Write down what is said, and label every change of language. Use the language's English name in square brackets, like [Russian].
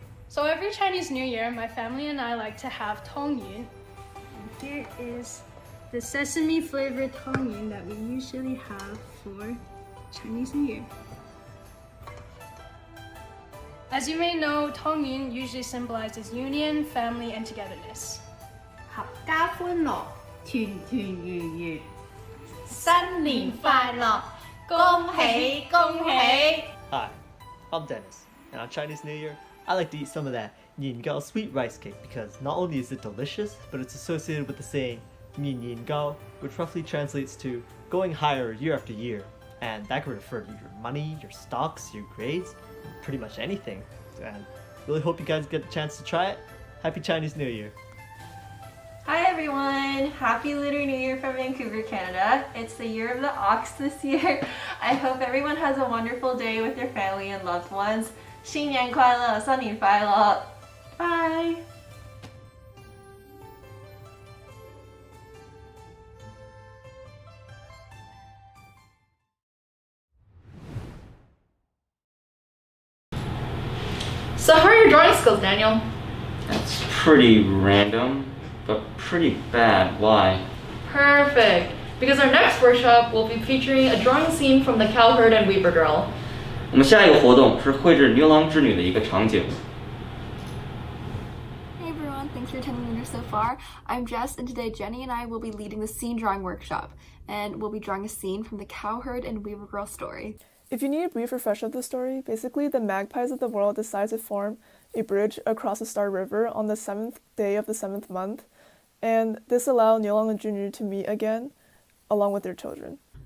[English] So every Chinese New Year, my family and I like to have tongyun. And here is the sesame flavored tongyun that we usually have for Chinese New Year. As you may know, tongyun usually symbolizes union, family, and togetherness. [Chinese] 合家歡樂，團團圓圓，新年快樂，恭喜恭喜！ [English] Hi, I'm Dennis, and on Chinese New Year, I like to eat some of that nian gao sweet rice cake because not only is it delicious, but it's associated with the saying nian gao, which roughly translates to going higher year after year, and that could refer to your money, your stocks, your grades, pretty much anything. And really hope you guys get a chance to try it. Happy Chinese New Year! Hi everyone! Happy Lunar New Year from Vancouver, Canada. It's the year of the ox this year. I hope everyone has a wonderful day with their family and loved ones. [Chinese] 新年快乐，新年快乐!Bye! [English] So how are your drawing skills, Daniel? That's pretty random, but pretty bad. Why? Perfect, because our next workshop will be featuring a drawing scene from the Cowherd and Weaver Girl. [Chinese] 我们下一个活动是绘制牛郎织女的一个场景。 [English] Hey everyone, thanks for attending Lunar so far. I'm Jess, and today Jenny and I will be leading the scene drawing workshop, and we'll be drawing a scene from the Cowherd and Weaver Girl story. If you need a brief refresher of the story, basically the magpies of the world decide to form a bridge across the Star River on the 7th day of the 7th month, and this allowed Niulang and Junior to meet again, along with their children.